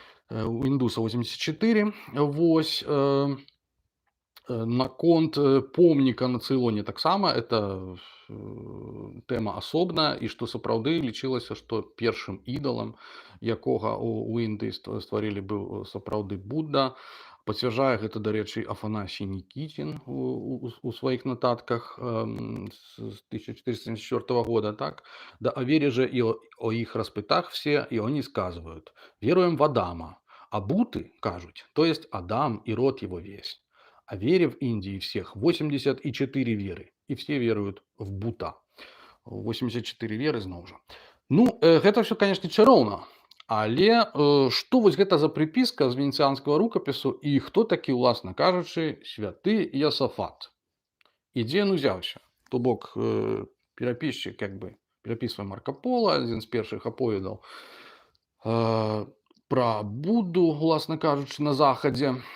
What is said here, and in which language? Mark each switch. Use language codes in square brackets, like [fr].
[be] У індуса 84. Вось. Наконт помніка на Цейлоне таксама это тэма асобная, і што сапраўды лічылася, што першым ідалам, якога у Індыі стварылі, быў сапраўды Будда. Пацвярджае гэта, дарэчы, Афанасій Нікітін у сваіх нататках з 1474 года. Так? [ru] Да о вере же и о их распытах все, и они сказывают: веруем в Адама, а Буты, кажуть, то есть Адам и род его весь. А вере в Индии всех 84 веры, и все веруют в Бута. [be] 84 веры зноў жа. Ну, гэта [ru] все, конечно, [be] чароўна. Але што вось гэта за прыпіска з венецианскага рукапісу і хто такі, уласна кажучы, святы Ясафат? І дзе ён узяўся? То бок перапісчык як бы перапісвае Марко Поло, адзін з першых аповедаў пра Будду, уласна кажучы, на захадзе.